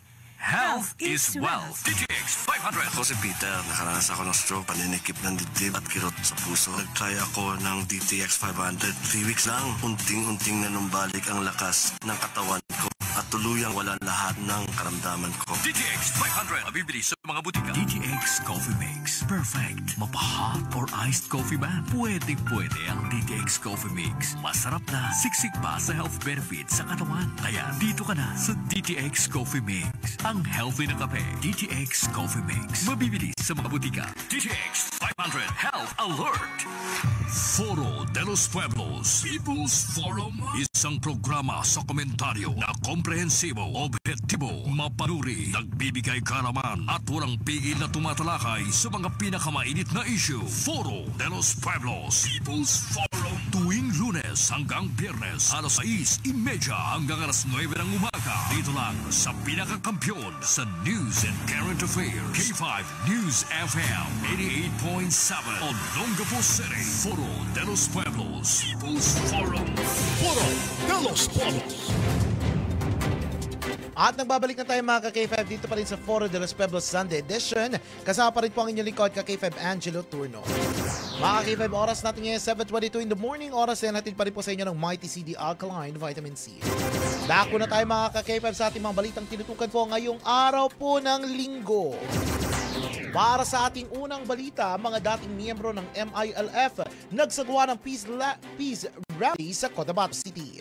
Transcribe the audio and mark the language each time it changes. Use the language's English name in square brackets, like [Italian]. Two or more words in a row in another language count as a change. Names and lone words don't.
[English] Health is wealth. DTX 500. [Filipino] Ako si Peter, nakaranas ako ng stroke, paninikip ng dibdib at kirot sa puso. Nag-try ako ng DTX 500. 3 weeks lang, unting-unting nanumbalik ang lakas ng katawan ko at tuluyang wala lahat ng karamdaman ko. DTX 500. Mabibili sa mga butika. DTX Coffee Mix. Perfect. Mapa- [English] hot or iced coffee [Filipino] man. Pwede ang DTX Coffee Mix. Masarap na. Siksik pa sa [English] health benefits [Filipino] sa katawan. Kaya dito ka na sa DTX Coffee Mix. Ang healthy na kape. DTX Coffee Mix. Mabibili sa mga butika. [English] DTX 500 Health Alert. [Filipino] Foro de los Pueblos People's Forum. Isang programa sa komentaryo na komprehensibo, objektibo, mapanuri, nagbibigay karaman at walang pigil na tumatalakay sa mga pinakamainit na issue. Foro de los Pueblos People's Forum. Tuwing Lunes hanggang Biyernes, alas 6:30 hanggang alas 9 ng umaga. Dito lang sa pinakakampiyon sa [English] News and Current Affairs. [Filipino] K5 News FM 88.7 Olongapo City. Foro de los Pueblos People's Forum. Foro de los Pueblos. At nagbabalik na tayo mga ka-K5 dito pa rin sa Foro de los Pueblos Sunday Edition. Kasama pa rin po ang inyong lingkod ka-K5 Angelo Turno. Mga ka-K5, oras natin ngayon 7:22 [English] in the morning. [Filipino] Oras na natin pa rin po sa inyo ng Mighty C, [English] the alkaline vitamin C. [Filipino] Dako na tayo mga ka-K5 sa ating mga balitang tinutukan po ngayong araw po ng linggo. Para sa ating unang balita, mga dating miyembro ng MILF nagsagawa ng peace rally sa Cotabato City.